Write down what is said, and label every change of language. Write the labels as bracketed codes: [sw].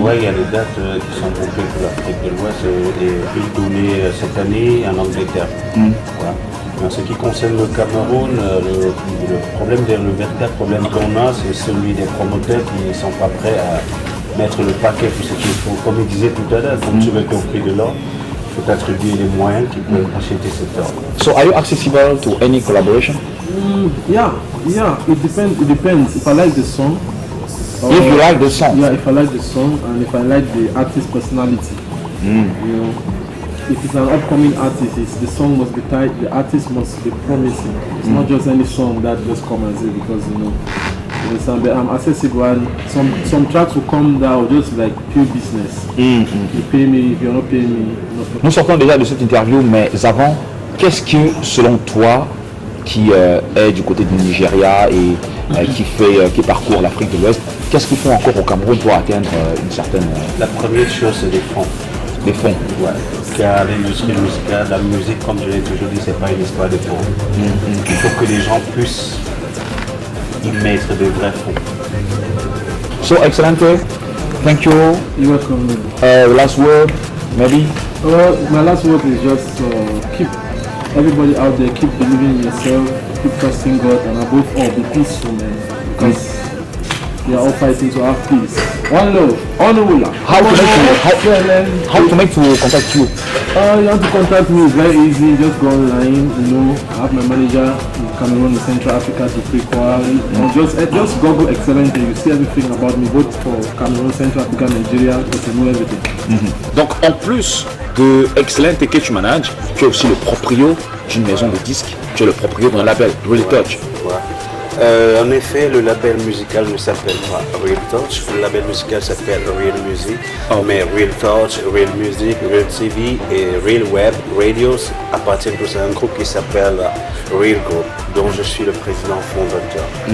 [fr] Oui, il y a des dates qui sont bouclées pour l'Afrique de l'Ouest et une tournée cette année en Angleterre. Voilà. En ce qui concerne le Cameroun, le véritable problème qu'on a, c'est celui des promoteurs qui ne sont pas prêts à mettre le paquet pour ce qu'il faut. Comme il disait tout à l'heure, comme tu veux au prix de l'or, il faut attribuer les moyens qui peuvent acheter cet or. [en] So are you accessible to any collaboration? Yeah, it depends. If I like the song. If you like the song? Yeah, if I like the song and if I like the artist's personality. You know, if it's an upcoming artist, the song must be tight, the artist must be promising. It's not just any song that just come and say because I'm accessible and some tracks will come down just like pure business. You pay me, if you're not paying me, no problem. [fr] Nous sortons déjà de cette interview, mais avant, qu'est-ce que selon toi, qui est du côté du Nigeria et qui parcourt l'Afrique de l'Ouest, qu'est-ce qu'ils font encore au Cameroun pour atteindre une certaine... La première chose, c'est des fonds. Des fonds. Ouais. Car l'industrie musicale, la musique, comme je l'ai toujours dit, c'est pas une histoire de fonds. Il faut que les gens puissent y mettre de vrais fonds. [en] So, Excelente, thank you. You're welcome. Last word, maybe? My last word is just keep everybody out there, keep believing in yourself, keep trusting God, and above all, be peaceful, man. Because we are all fighting to have peace. One love, Onula. How to make to contact you? You want to contact me, it's very easy. Just go online, I have my manager in Cameroon, in Central Africa, to Frequal. Just Google Excelente, you see everything about me, both for Cameroon, Central Africa, Nigeria, you know everything. [fr] Donc, en plus de Excelente que tu manages, tu es aussi le proprio d'une maison de disques, tu es le proprio d'un label, Really Touch. En effet, le label musical ne s'appelle pas Real Touch, le label musical s'appelle Real Music, mais Real Touch, Real Music, Real TV et Real Web Radios appartiennent tous à un groupe qui s'appelle Real Group, dont je suis le président fondateur.